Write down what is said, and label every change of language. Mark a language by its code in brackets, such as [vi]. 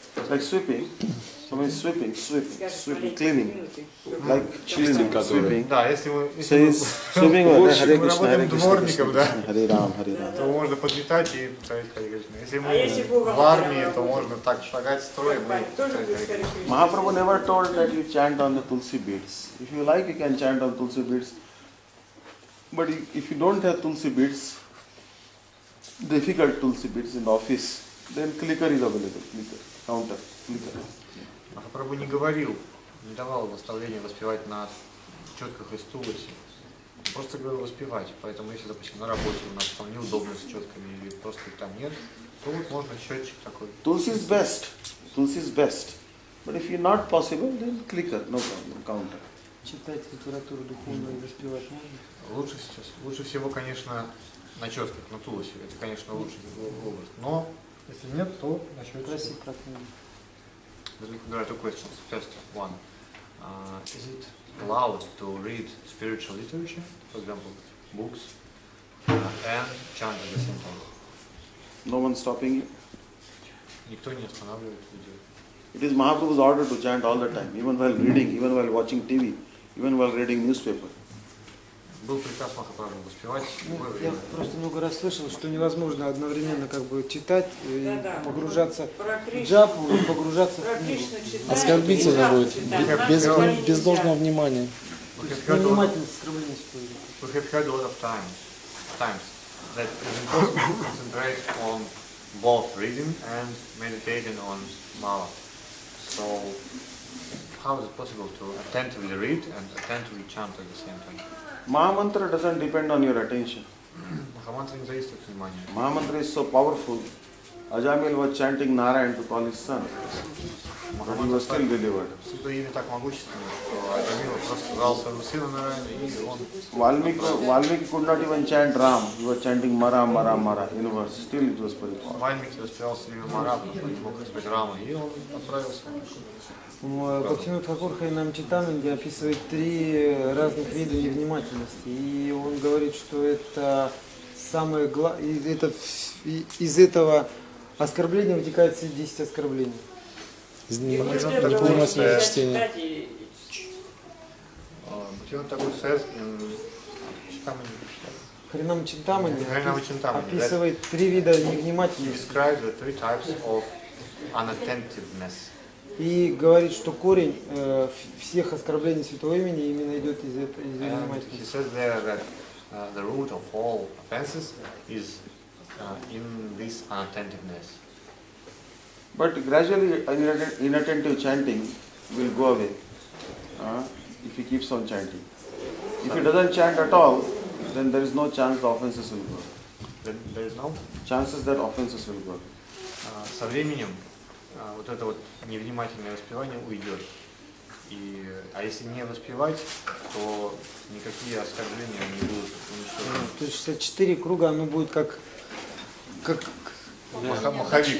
[en] Like sweeping, somebody sweeping, cleaning, like cleaning, sweeping. [ru] Да, если мы работаем дворником, да, [sa] Hare Ram, [ru] то можно подметать и повторять Харе Кришна. Если мы в армии, то можно так шагать строем и повторять Харе Кришна. [en] Mahaprabhu never told that you chant on the tulsi beads. If you like, you can chant on tulsi beads. But if you don't have tulsi beads, difficult tulsi beads in the office, then clicker is available, clicker, counter, clicker. [ru] Махапрабху не говорил, не давал наставления воспевать на четках из тулси. Просто говорил воспевать. Поэтому если, допустим, на работе у нас там неудобно с четками или просто их там нет, то вот можно счетчик такой. [en] Tulsi is best. But if you're not possible, then clicker, no problem, counter. [ru] Читать литературу духовную и воспевать можно? Лучше всего, конечно, на четках, на тулусе. Это, конечно, лучший образ. Но если нет, то на счетчике. [en] There are two questions. First one, is it allowed to read spiritual literature, for example, books, and chant at the same time? No one stopping you. [ru] Никто не останавливает видео. [en] It is Mahaprabhu's order to chant all the time, even while reading, even while watching TV, even while reading newspaper. [ru] Был приказ Махапрабху воспевать. Я просто много раз слышал, что невозможно одновременно как бы читать и погружаться в джапу и погружаться в книгу. Оскорбительно будет, без должного внимания. Внимательность, оскорбление стоит. [en] We have heard a lot of times that it is impossible to concentrate on both reading and meditating on mala. So how is it possible to attentively read and attentively chant at the same time? Mahamantra doesn't depend on your attention. [ru] Махамантра не зависит от внимания. [en] Mahamantra is so powerful. Ajamil was chanting Narayan to call his son, but he was still delivered. [ru] Это имя так могущественно, что Аджамил просто сказал своего сына Нараяна, и он... [en] Valmiki could not even chant Ram. He was chanting Mara, Mara, Mara in verse. Still it was Paripurna. [ru] Вальмики воспевал имя Мара, не мог сказать Рама, и он отправился. Бхактивиданта Тхакур нам Читананди описывает 3 разных вида невнимательности. И он говорит, что это самое главное, из этого оскорбления вытекает все 10 оскорблений. Из невнимательного чтения. [en] Бхактивиданта Тхакур says in [ru] Харинама Чинтамани Харинама Чинтамани описывает три вида невнимательности. [en] describes the three types of unattentiveness. [ru] И говорит, что корень всех оскорблений святого имени именно идет из [en] He [ru] невнимательности. [en] says there that the root of all offenses is in this unattentiveness. But gradually inattentive chanting will go away if he keeps on chanting. If he doesn't chant at all, then there is no chance the offenses will go. Then there is no chances that offenses will go. [ru] Со временем вот это вот невнимательное воспевание уйдет. А если не воспевать, то никакие оскорбления не будут уничтожены. То есть 64 круга, оно будет как маховик.